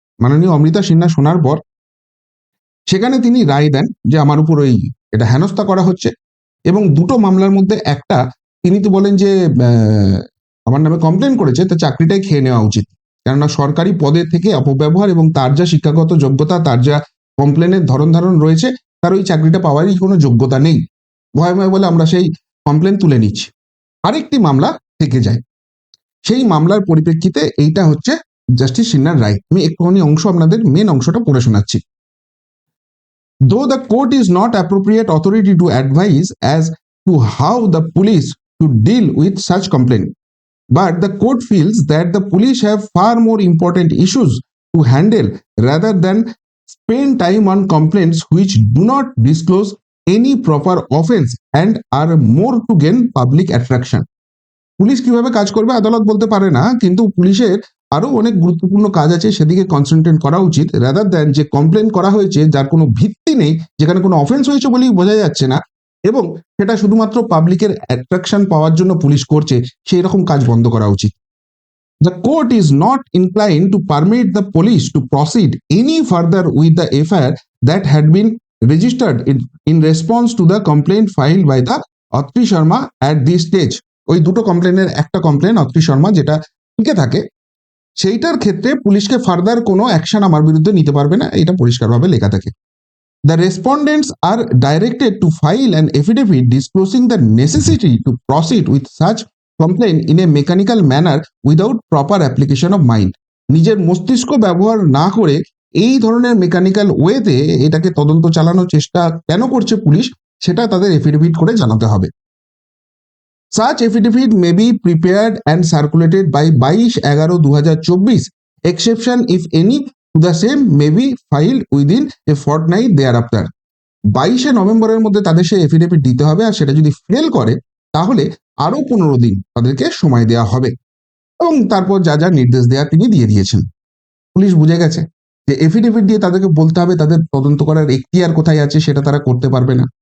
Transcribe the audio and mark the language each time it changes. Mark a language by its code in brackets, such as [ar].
[bn] মাননীয় অমৃতা সিনহা শোনার পর সেখানে তিনি রায় দেন যে আমার উপর এটা হেনস্থা করা হচ্ছে, এবং 2টো মামলার মধ্যে একটা তিনি তো বলেন যে আমার নামে কমপ্লেন করেছে, তো চাকরিটাই খেয়ে নেওয়া উচিত, কেননা সরকারি পদে থেকে অপব্যবহার এবং তার যা শিক্ষাগত যোগ্যতা, তার যা কমপ্লেনের ধরন রয়েছে, তার ওই চাকরিটা পাওয়ারই কোনো যোগ্যতা নেই। ভয়ে ভয়ে বলে আমরা সেই কমপ্লেন তুলে নিচ্ছি, আরেকটি মামলা থেকে যায়। সেই মামলার পরিপ্রেক্ষিতে এইটা হচ্ছে জাস্টিস সিনহার রায়। আমি একটুখানি অংশ আপনাদের মেন অংশটা পড়ে শোনাচ্ছি। [en] Though the court is not appropriate authority to advise as to how the police should deal with such complaint, but the court feels that the police have far more important issues to handle rather than spend time on complaints which do not disclose any proper offense and are more to gain public attraction. [bn] Police কিভাবে কাজ করবে আদালত বলতে পারে না, কিন্তু পুলিশের আরো অনেক গুরুত্বপূর্ণ কাজ আছে, সেদিকে কনসেন্ট্রেট করা উচিত রাদার দ্যান যে কমপ্লেন করা হয়েছে যার কোনো ভিত্তি নেই, যেখানে কোনো অফেন্স হয়েছে বলেই বোঝা যাচ্ছে না, এবং সেটা শুধুমাত্র পাবলিকের অ্যাট্রাকশন পাওয়ার জন্য পুলিশ করছে, সেই রকম কাজ বন্ধ করা উচিত। [en] The court is not inclined to permit the police to proceed any further with the FIR that had been registered in response to the complaint filed by the Atri Sharma at this stage. [bn] ওই দুটো কমপ্লেনের একটা complain Atri Sharma যেটা টিকে থাকে, সেইটার ক্ষেত্রে পুলিশকে further কোনো অ্যাকশন আমার বিরুদ্ধে নিতে পারবে না, এটা পরিষ্কারভাবে লেখা থাকে। [en] The respondents are directed to file an affidavit disclosing the necessity to proceed with such complaint in a mechanical manner without proper application of mind. [bn] নিজের মস্তিষ্ক ব্যবহার না করে এই ধরনের মেকানিক্যাল ওয়েতে এটাকে তদন্ত চালানোর চেষ্টা কেন করছে পুলিশ, সেটা তাদের এফিডেভিট করে জানাতে হবে। [en] Such affidavit may be prepared and circulated by 22/11/2024. Exception, if any, to the same may be filed within a fortnight thereafter. [bn] 22শে নভেম্বরের মধ্যে তাদের সেই এফিডেভিট দিতে হবে, আর সেটা যদি ফেল করে তাহলে আরো 15 দিন তাদেরকে সময় দেওয়া হবে, এবং তারপর যা যা নির্দেশ দেওয়া তিনি দিয়ে দিয়েছেন। পুলিশ বুঝে গেছে যে এফিডেভিট দিয়ে তাদেরকে বলতে হবে তাদের তদন্ত করার এখতিয়ার কোথায় আছে, সেটা তারা করতে পারবে না।